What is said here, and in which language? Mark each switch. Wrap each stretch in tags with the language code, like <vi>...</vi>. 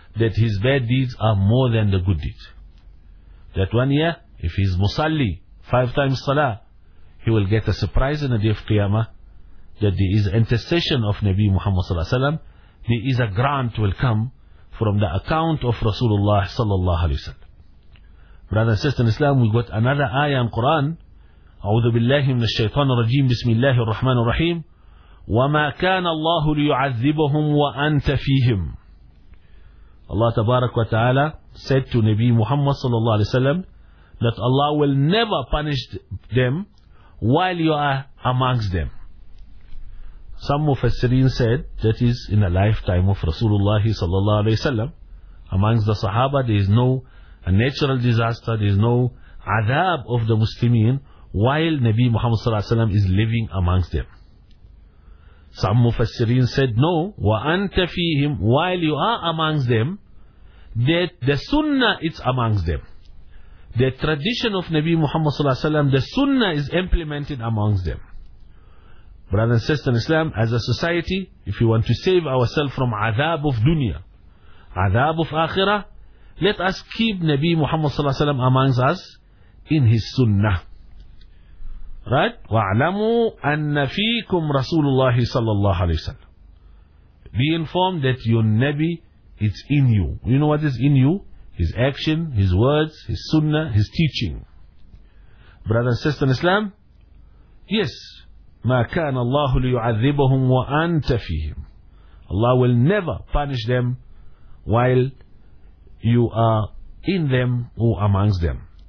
<en>That his bad deeds are more than the good deeds. That one year, if he's musalli, five times salah, he will get a surprise in the day of Qiyamah, that there is intercession of Nabi Muhammad sallallahu alaihi wasallam, there is a grant will come from the account of Rasulullah sallallahu alaihi wasallam. Brother and sister in Islam, we got another ayah in Quran,</en> <ar>أعوذ بالله من الشيطان الرجيم بسم الله الرحمن الرحيم وما كان الله ليعذبهم وأنت فيهم.</ar> <en>Allah tabarak wa ta'ala said to Nabi Muhammad sallallahu alayhi wa sallam that Allah will never punish them while you are amongst them. Some mufassirin said that is in a lifetime of Rasulullah sallallahu alayhi wa sallam. Amongst the sahaba there is no a natural disaster, there is no adab of the Muslimin while Nabi Muhammad sallallahu alayhi wa sallam is living amongst them. Some mufassirin said, no,</en> <ar>وَأَنْتَ فِيهِمْ</ar> <en>while you are amongst them, that the sunnah is amongst them. The tradition of Nabi Muhammad sallallahu alayhi wa sallam, the sunnah is implemented amongst them. Brothers and sisters in Islam, as a society, if you want to save ourselves from عذاب of dunya, عذاب of akhirah, let us keep Nabi Muhammad sallallahu alayhi wa sallam amongst us in his sunnah. Right?</en> <ar>وَعْلَمُوا أَنَّ فِيكُمْ رَسُولُ اللَّهِ صَلَّى اللَّهُ عَلَيْهِ وَسَلَّمُ.</ar> <en>Be informed that your Nabi is in you. You know what is in you? His action, his words, his sunnah, his teaching. Brother and sister in Islam, yes,</en> <ar>مَا كَانَ اللَّهُ لِيُعَذِّبَهُمْ وَأَنْتَ فِيهِمْ.</ar> <en>Allah will never punish them while you are in them or amongst them.</en>